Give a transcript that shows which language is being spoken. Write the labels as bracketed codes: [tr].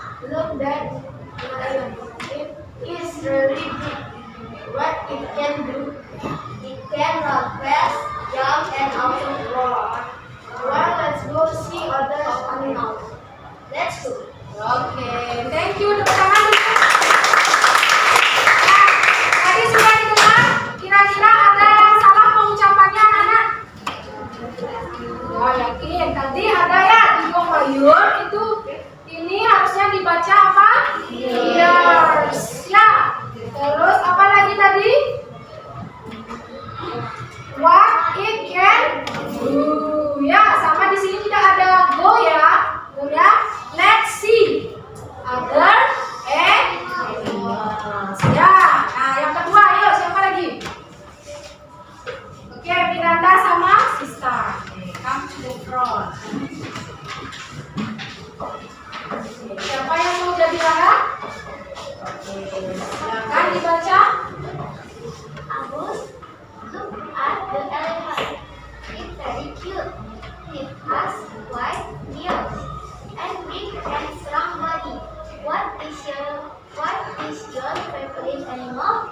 [en] Look that it is really big. What it can do? It can run fast, jump, and also roar. Well, let's go see other animals. Let's go. Oke, thank you. [id] Tepuk tangan dulu. Nah, tadi sudah didengar. Kira-kira ada yang salah pengucapannya, anak-anak? Oh, yakin. Tadi ada ya di Gomayun itu. Ini harusnya dibaca apa? Ears. Ya. Terus apa lagi tadi? [en] What it can do. [id] Ya, sama di sini tidak ada go ya. Go ya. [en] Let's see other animals. Ya. [id] Nah, yang kedua, ayo siapa lagi? Oke, Miranda sama Sista. [en] Come to the front. [id] Siapa yang mau jadi Rara? Silakan dibaca. [en] Abus, look at the elephant. It's very cute. It has white ears and big and strong body. What is your favorite animal?